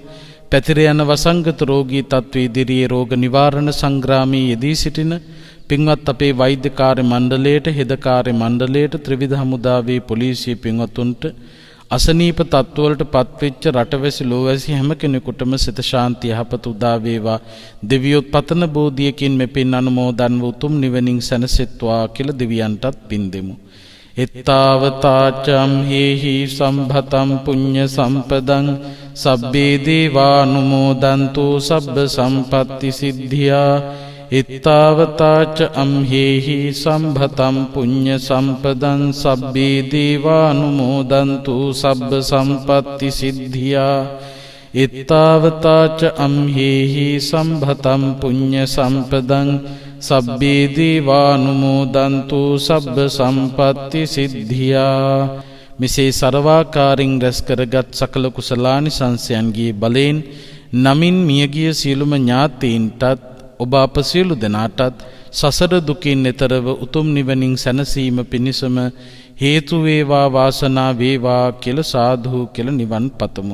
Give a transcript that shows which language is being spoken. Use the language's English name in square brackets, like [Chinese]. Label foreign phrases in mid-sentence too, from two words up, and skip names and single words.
[Sinhala] පැතිර යන වසංගත රෝගී තත්ත්ව ඉදිරියේ රෝග නිවාරණ සංග්‍රාමයේ යෙදී සිටින පින්වත් අපේ වෛද්‍ය කාර්ය මණ්ඩලයට, හෙද කාර්ය මණ්ඩලයට, ත්‍රිවිධ හමුදාවේ පොලිසිය පින්වතුන්ට, අසනීප තත්ත්වවලට පත්වෙච්ච රටවැසි ලෝවැසි හැම කෙනෙකුටම සිත ශාන්තිය යහපත උදා වේවා. දෙවියොත් පතන බෝධියකින් මෙපින් අනුමෝදන්ව උතුම් නිවනින් සැනසෙත්වා කියලා දෙවියන්ටත් පින් දෙමු. [Pali] එත්තාවතාචම් හේහි සම්භතම් පුඤ්ඤ සම්පදං සබ්බේ දේවානුමෝදන්තු සබ්බ සම්පත්ති සිද්ධියා. එත්තාවතාච අම්හෙහි සම්භතම් පුඤ්ඤ සම්පදං සබ්බේ දේවානුමෝදන්තු සබ්බ සම්පත්ති සිද්ධියා. එත්තාවතාච අම්හෙහි සම්භතම් පුඤ්ඤ සම්පදං සබ්බේ දේවානුමෝදන්තු සබ්බ සම්පත්ති සිද්ධියා. [Sinhala] මෙසේ සර්වාකාරින් රැස් කරගත් සකල කුසලානිසංසයන්ගේ බලයෙන් නමින් මියගිය සියලුම ඥාතීන්ටත් ඔබ අප සියලු දෙනාටත් සසර දුකින් එතරව උතුම් නිවනින් සැනසීම පිණිසම හේතු වේවා, වාසනා වේවා කියලා සාදු කියලා නිවන් පතමු.